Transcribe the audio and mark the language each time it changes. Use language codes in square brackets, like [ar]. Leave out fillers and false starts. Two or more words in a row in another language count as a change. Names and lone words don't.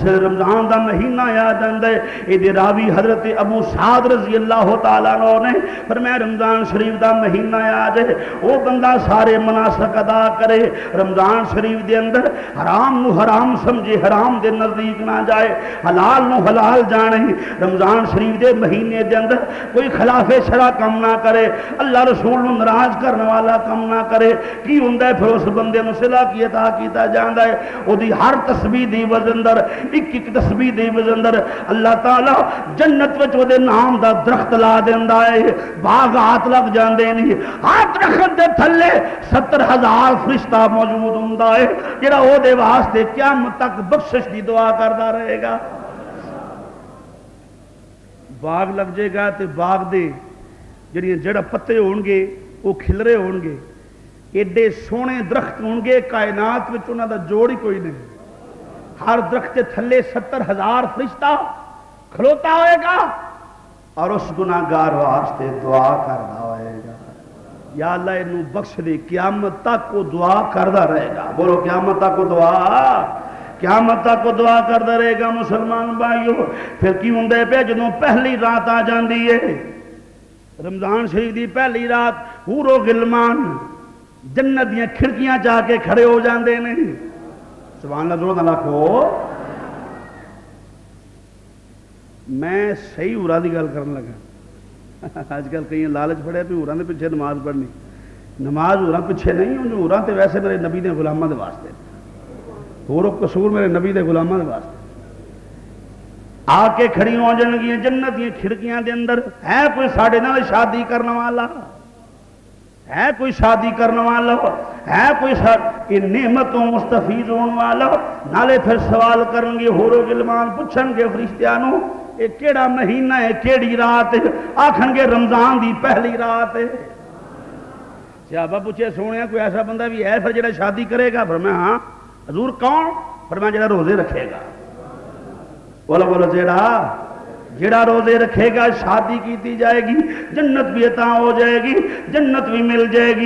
[pa] رمضان دا مہینہ آ جاندے اے راوی حضرت ابو سعد [ar] رضی اللہ تعالیٰ عنہ [pa] نے فرمایا رمضان شریف دا مہینہ آ جائے وہ بندہ سارے مناسک ادا کرے، رمضان شریف دے اندر حرام نو حرام سمجھے، حرام دے نزدیک نہ جائے، حلال نو حلال جانے، رمضان شریف دے مہینے دے اندر کوئی خلاف شرع کم نہ کرے، اللہ رسول نو ناراض کرنے والا کم نہ کرے۔ کی ہوندا ہے پھر اس بندے نو صلاح کی عطا کیتا جاندا ہے، او دی ہر تسبیح دی وزن در ایک ایک تسبیح دی وزن در اللہ تعالی جنت وچ او دے نام دا درخت لا دیندا ہے، باغات لگ جاندے نے، ہر درخت دے تھلے 70,000 فرشتہ موجود ہوندا ہے جڑا او دے واسطے قیامت تک بخشش دی دعا کردا رہے گا۔ باغ لگ جائے گا تے باغ دے جڑی جڑا پتے ہون گے وہ کھلرے ہون گے، ایڈے سونے درخت ہون گے کائنات میں انہاں دا جوڑ ہی کوئی نہیں، ہر درخت کے تھلے 70,000 فرشتہ کھلوتا ہوئے گا اور اس گناہگار واسطے دعا کردا ہوئے گا، یا اللہ انہوں بخش دے، قیامت تک وہ دعا کردا رہے گا۔ بولو قیامت تک وہ دعا، قیامت تک وہ دعا کردا رہے گا۔ مسلمان بھائیو پھر کی ہوندے پہ جدوں پہلی رات آ جاندی ہے رمضان شریف دی پہلی رات، حور و غلمان جنت دیاں کھڑکیاں جا کے کھڑے ہو جاندے نے، [ar] سبحان اللہ [pa] زور نال آکھو۔ میں صحیح حوراں دی گل کرن لگا، اج کل کئی لالچ پڑے بھی حوراں دے پیچھے نماز پڑھنی، نماز حوراں پیچھے نہیں، حوراں تے ویسے میرے نبی دے غلاماں دے واسطے، حور و قصور میرے نبی دے غلاماں دے واسطے آ کے کھڑی ہو جان گی جنت دی کھڑکیاں دے اندر۔ ہے کوئی ساڈے نال شادی کرنے والا، ہے کوئی شادی کرنے والا، ہے کوئی نعمتوں مستفید ہونے والا، نالے پھر سوال کرن گے حور و غلمان، پوچھن گے فرشتیاں نو اے کیڑا مہینہ ہے، کیڑی رات ہے، آکھن گے رمضان دی پہلی رات ہے۔ صحابہ پوچھے سونے کوئی ایسا بندہ بھی ہے پھر جڑا شادی کرے گا؟ فرمایا ہاں۔ حضور کون؟ فرمایا جڑا روزے رکھے گا۔ بولو بولو جیڑا روزے رکھے گا شادی کیتی جائے گی، جنت بھی عطا ہو جائے گی، جنت بھی مل جائے گی۔